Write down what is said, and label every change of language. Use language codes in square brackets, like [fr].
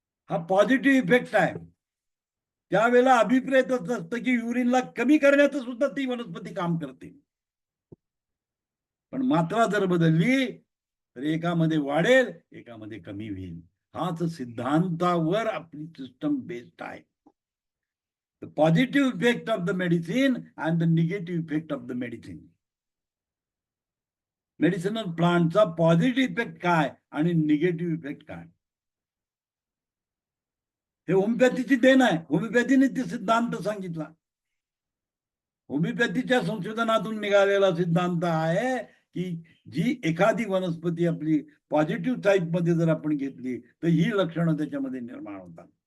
[mr] हा positive effect आहे. त्यावेळेला अभिप्रेत असतं की युरिनला कमी करण्याचं सुद्धा ती वनस्पती काम करते. पण मात्रा जर बदलली तर एकामध्ये वाढेल, एकामध्ये कमी होईल. हाच सिद्धांतावर आपली सिस्टम बेस्ड आहे. [en] The positive effect of the medicine and the negative effect of the medicine. [mr] Medicinal प्लांटचा positive effect काय आणि निगेटिव्ह इफेक्ट काय, हे होमिओपॅथीची देण आहे. होमिओपॅथीने ते सिद्धांत सांगितला. होमिओपॅथीच्या संशोधनातून निघालेला सिद्धांत आहे की जी एखादी वनस्पती आपली पॉझिटिव्ह टाईप मध्ये जर आपण घेतली तर ही लक्षणं त्याच्यामध्ये निर्माण होतात.